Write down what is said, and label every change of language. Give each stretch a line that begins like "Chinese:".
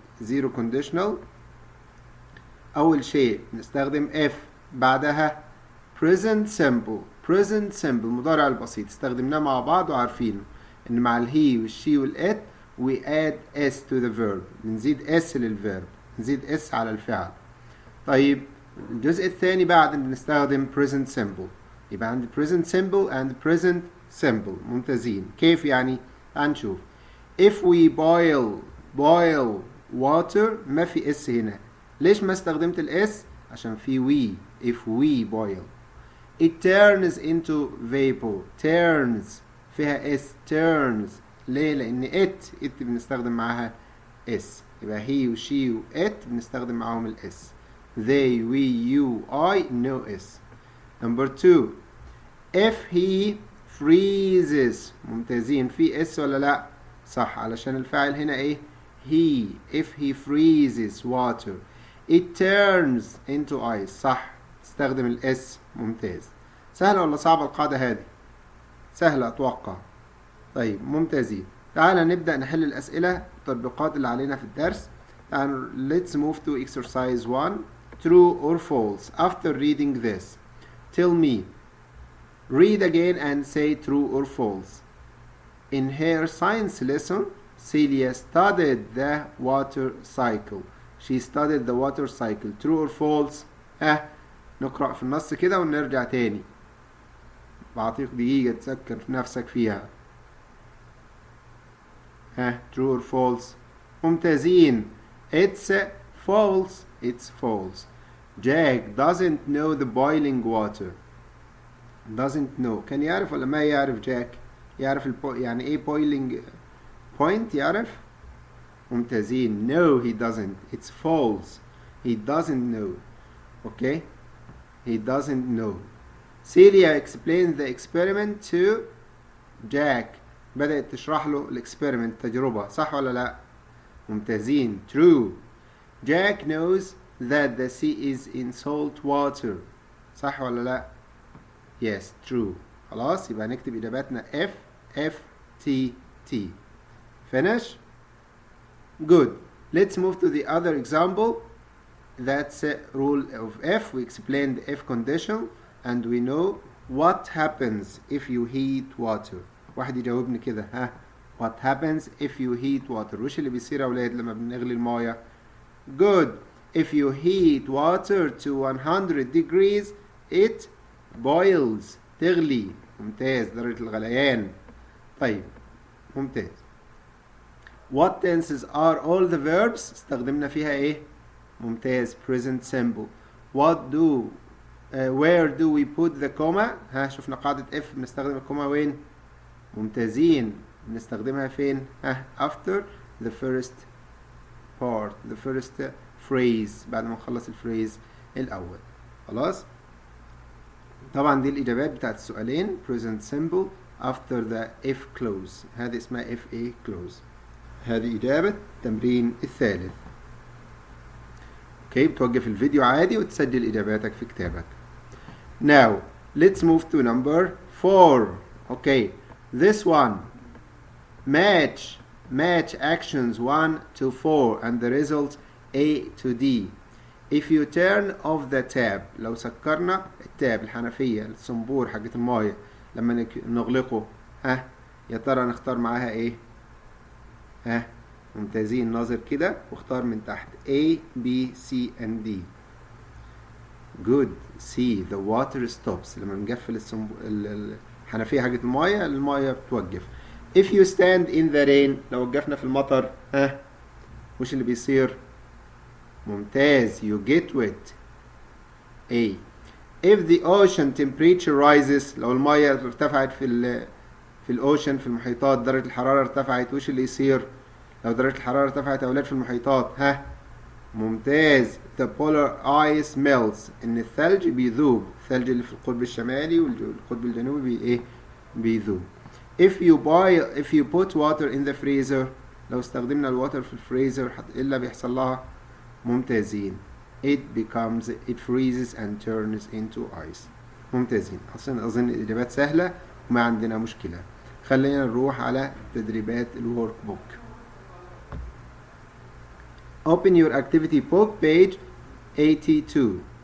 Arabic: zero conditional، أول شيء نستخدم if، بعدها present simple المضارع البسيط استخدمناه مع بعض وعارفينه إن مع الهي والشي والإت
English: we add s to the verb،
Arabic: نزيد s للفيرب، نزيد s على الفعل. طيب الجزء الثاني بعد نستخدم present simple، يبقى عندي present simple and present simple. ممتازين. كيف يعني؟ هنشوف.
English: if we boil water
Arabic: ما في اس هنا. ليش ما استخدمت الاس؟ عشان في we.
English: if we boil it turns into vapor.
Arabic: turns فيها اس turns. ليه؟ لان it بنستخدم معاها اس، يبقى he و she و it بنستخدم معاهم الاس.
English: they we you I no s. number 2 if he freezes. ممتازين.
Arabic: في اس ولا لا؟ صح، علشان الفاعل هنا ايه؟ he.
English: if he freezes water it turns into ice.
Arabic: صح، تستخدم الاس. ممتاز. سهلة ولا صعبة القاعدة هذه؟ سهلة أتوقع. طيب ممتازين. تعالى نبدأ نحل الأسئلة التطبيقات اللي علينا في الدرس.
English: Let's move to exercise 1. True or false? After reading this tell me. Read again and say true or false. In her science lesson Celia studied the water cycle. She studied the water cycle. True or false?
Arabic: نقرأ في النص كده ونرجع تاني. بعطيك دقيقة تفكر في نفسك فيها.
English: true or false؟ ممتازين. It's false. It's false. Jack doesn't know the boiling water. doesn't know.
Arabic: كان يعرف ولا ما يعرف جاك؟ يعرف يعني ايه boiling point؟ يعرف؟ ممتازين.
English: No he doesn't. It's false. He doesn't know. Okay? He doesn't know. Celia explained the experiment to Jack.
Arabic: بدأت تشرح له الاكسبيرمنت، تجربة. صح ولا لا؟ ممتازين. True.
English: Jack knows that the sea is in salt water.
Arabic: صح ولا لا؟
English: Yes, true.
Arabic: خلاص، يبقى نكتب إجاباتنا F F T T.
English: Finish? Good. Let's move to the other example. That's a rule of F. We explained the F condition and we know what happens if you heat water.
Arabic: واحد يجاوبني كده.
English: What happens if you heat water؟
Arabic: وش اللي بيصير يا أولاد لما بنغلي الموية؟ Good.
English: If you heat water to 100 degrees it boils.
Arabic: تغلي. ممتاز، درجة الغليان. طيب ممتاز.
English: What tenses are all the verbs؟
Arabic: استخدمنا فيها ايه؟
English: ممتاز. present simple. What do where do we put the comma؟
Arabic: شفنا قاعدة if بنستخدم الكوما وين؟
English: ممتازين. بنستخدمها فين؟ after the first part, the first phrase،
Arabic: بعد ما نخلص الفريز الأول. خلاص؟ طبعا دي الإجابات بتاعت السؤالين.
English: present simple after the if clause،
Arabic: هذه اسمها
English: if a clause.
Arabic: هذه إجابة التمرين الثالث. اوكي، بتوقف الفيديو عادي وتسجل إجاباتك في كتابك.
English: Now let's move to number 4. Okay, this one match actions 1 to 4 and the result A to D. If you turn off the tap،
Arabic: لو سكرنا التاب الحنفية الصنبور حقت المايه لما نغلقه، يا ترى نختار معاها ايه؟ ممتازين. ناظر كده واختار من تحت A B C and D.
English: Good. C the water stops.
Arabic: لما نقفل الحنفية حقت المايه بتوقف.
English: If you stand in the rain،
Arabic: لو وقفنا في المطر وش اللي بيصير؟ ممتاز.
English: you get wet. A. If the ocean temperature rises،
Arabic: لو المية ارتفعت في الأوشن في المحيطات درجة الحرارة ارتفعت، وش اللي يصير؟ لو درجة الحرارة ارتفعت يا أولاد في المحيطات، ها؟ ممتاز.
English: The polar ice melts،
Arabic: إن الثلج بيذوب، الثلج اللي في القطب الشمالي والقطب الجنوبي إيه؟ بيذوب.
English: If you put water in the freezer،
Arabic: لو استخدمنا الواتر في الفريزر إيه اللي بيحصل لها؟ ممتازين.
English: It freezes and turns into ice.
Arabic: ممتازين. أظن الإجابات سهلة وما عندنا مشكلة. خلينا نروح على تدريبات الورك بوك.
English: Open your activity book page 82.